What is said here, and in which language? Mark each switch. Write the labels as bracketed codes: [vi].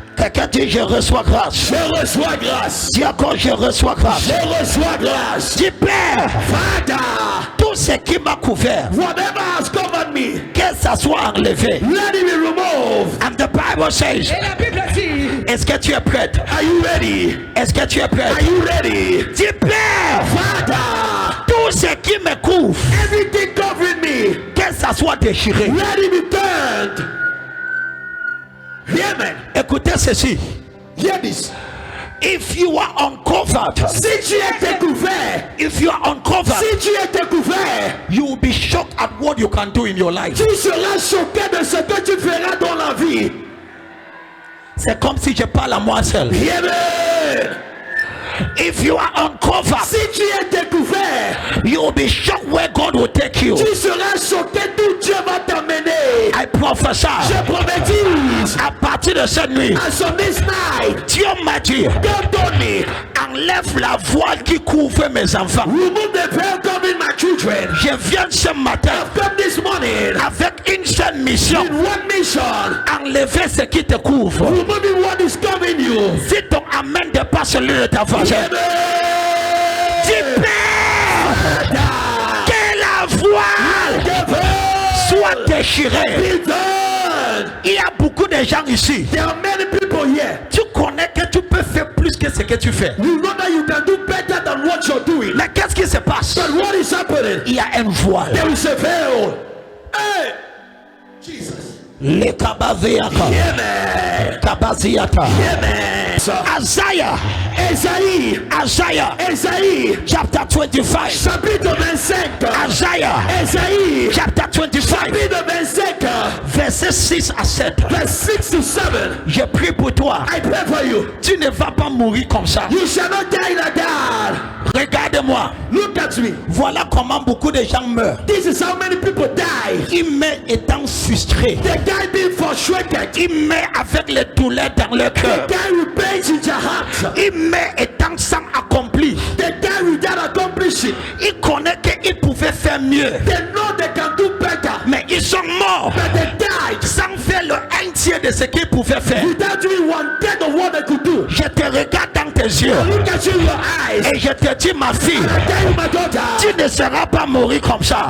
[fr] Quelqu'un dit, je reçois grâce. Je reçois grâce. Dis encore, je reçois grâce. Je reçois grâce. Dis, Père, [en] Father, [fr] tout ce qui m'a couvert, [en] whatever has covered me, [fr] que ça soit enlevé. [en] let it be removed. And the Bible says, [fr] Et la Bible dit, est-ce que tu es prête? [en] Are you ready? [fr] Est-ce que tu es [en] Are [fr] prête? [en] you ready? [fr] Dis, Père, [en] Father, [fr] tout ce qui me couvre, [en] everything covering me, [fr] que ça soit déchiré. [en] let it be turned. Hear me. [fr] Écoutez ceci. [en] Hear this. If you are uncovered, [fr] Si tu es découvert, [en] if you are uncovered, [fr] si tu es découvert, [en] you will be shocked at what you can do in your life. [fr] tu seras choqué de ce que tu feras dans la vie. C'est comme si je parle à moi seul. [en] Hear me. If you are uncovered, [fr] Si tu es découvert, [en] you will be shocked where God will take you. [fr] tu seras choqué d'où Dieu va t'amener. [en] I prophesy. [fr] Je prophétise. À partir de cette nuit, [en] As on this night, [fr] Dieu m'a dit, [en] God told me, [fr] enlève la voile qui couvre mes enfants. [en] remove the veil covering my children. [fr] Je viens ce matin [en] I've come this morning [fr] avec une seule mission. [en] in one mission. [fr] Enlever ce qui te couvre. [en] Removing what is covering you. [fr] Si ton amen dépasse celui de ta voisine, [en] Hear me. [fr] dis Père, que la voile [en] The veil [fr] soit déchirée. [en] be done. [fr] Il y a beaucoup de gens ici. [en] There are many people here. [fr] Tu connais que tu peux faire plus que ce que tu fais. [en] You know that you can do better than what you're doing. [fr] Mais qu'est-ce qui se passe? [en] But what is happening? [fr] Il y a un voile. [en] There is a veil. Hey, Jesus. Les kabaziaka. Hear me. Kabaziata. Hear me. Isaiah. [fr] Esaïe. [en] Isaiah. Chapter 25. [fr] Chapitre 25. [en] Isaiah. [fr] Esaïe. [en] Chapter 25. [fr] Chapitre 25. Verset 6 à 7. [en] Verse 6 to 7. [fr] Je prie pour toi. [en] I pray for you. [fr] Tu ne vas pas mourir comme ça. [en] You shall not die like that. [fr] Regarde-moi. [en] Look at me. [fr] Voilà comment beaucoup de gens meurent. [en] This is how many people die. [fr] Ils meurent étant frustrés. [en] They die being frustrated. [fr] Ils meurent avec les douleurs dans leur [en] They [fr] cœur. [en] die with pains in their heart. [fr] Ils meurent étant sans accompli. [en] They die without accomplishing. [fr] Ils connaissent qu'ils pouvaient faire mieux. [en] They know they can do better. [fr] Mais ils sont morts [en] But they died [fr] sans faire le un tiers de ce qu'ils pouvaient faire. [en] without doing 1/3 of what they could do. [fr] Je te regarde dans tes yeux [en] Look at you in your eyes. [fr] et je te dis, ma fille, [en] I tell you, my daughter, [fr] tu ne seras pas mourir comme ça.